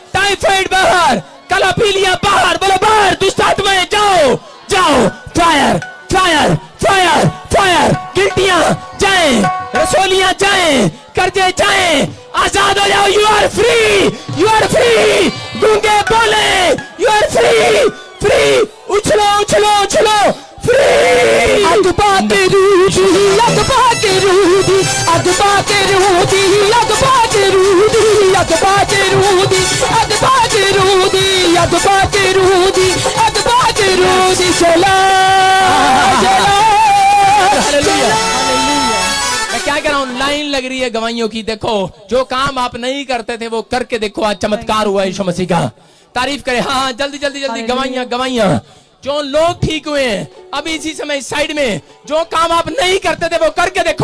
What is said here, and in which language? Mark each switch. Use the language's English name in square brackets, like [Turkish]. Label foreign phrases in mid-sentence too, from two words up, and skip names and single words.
[Hindi] टाइफाइड बाहर, कलापीलिया बाहर, बोलो बाहर, दुष्ट आत्माएं जाओ जाओ, [English] fire fire fire fire, [Hindi] गिल्टियां जाएं, रसोलियां जाएं, कर्जे जाएं, आजाद हो जाओ। [English] you are free, you are free. [Hindi] गूंगे बोले [English] you are free, free. [Hindi] उछलो उछलो उछलो, फ्री। अगबा के रूदी, अगबा के रूदी, अगबा के रूदी, अगबा के रूदी, अगबा के रूदी, अगबा के रूदी, अगबा के रूदी, अगबा के रूदी, चला चला। मैं क्या कह रहा हूँ, लाइन लग रही है गवाहियों की। देखो जो काम आप नहीं करते थे वो करके देखो, आज चमत्कार हुआ यीशु मसीह का। तारीफ करें। हाँ हाँ, जल्दी जल्दी जल्दी, गवाहियां गवाहियां। जो लोग ठीक हुए हैं अभी इसी समय इस साइड में, जो काम आप नहीं करते थे वो करके देखो।